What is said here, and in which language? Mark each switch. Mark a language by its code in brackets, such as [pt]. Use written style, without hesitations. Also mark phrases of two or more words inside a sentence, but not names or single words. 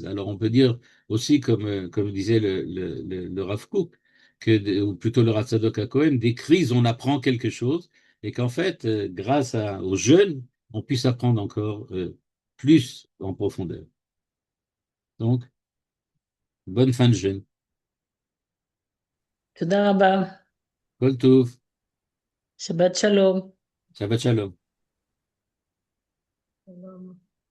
[fr] Alors on peut dire aussi, comme disait le Rav Kook, ou plutôt le Rav Tzadok HaKohen, des crises, on apprend quelque chose, et qu'en fait, grâce au jeûne, on puisse apprendre encore plus en profondeur. Donc, bonne fin de jeûne. [he] תודה רבה. כל טוב, שבת שלום. שבת שלום.